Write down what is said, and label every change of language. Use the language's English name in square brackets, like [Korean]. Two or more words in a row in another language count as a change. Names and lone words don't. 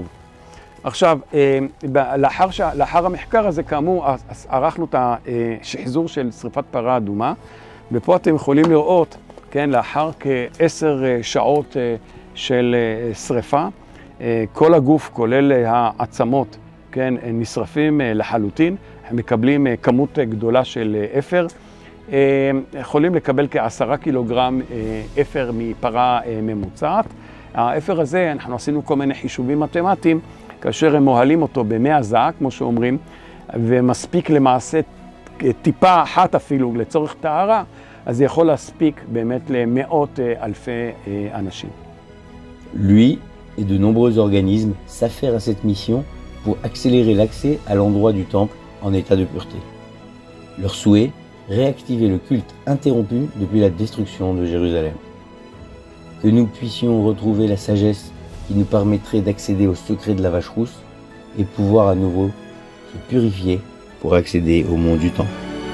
[Hebrew] עכשיו, לאחר המחקר הזה, כאמור, ערכנו את השחזור של שריפת פרה אדומה, ופה אתם יכולים לראות, כן, לאחר כ10 שעות של שריפה, כל הגוף, כולל העצמות, כן, נשרפים לחלוטין, הם מקבלים כמות גדולה של אפר, יכולים לקבל כ10 קילוגרם אפר מפרה ממוצעת. האפר הזה, אנחנו עשינו כל מיני חישובים מתמטיים, כאשר הם מוהלים אותו ב100 זעה, כמו שאומרים, ומספיק למעשה טיפה אחת אפילו לצורך טהרה, אז זה יכול להספיק באמת למאות אלפי אנשים. [French] Lui et de nombreux organismes s'affairent à cette mission pour accélérer l'accès à l'endroit du temple en état de pureté. Leur souhait, réactiver le culte interrompu depuis la destruction de Jérusalem. Que nous puissions retrouver la sagesse qui nous permettrait d'accéder au secret de la vache rousse et pouvoir à nouveau se purifier pour accéder au mont du temple.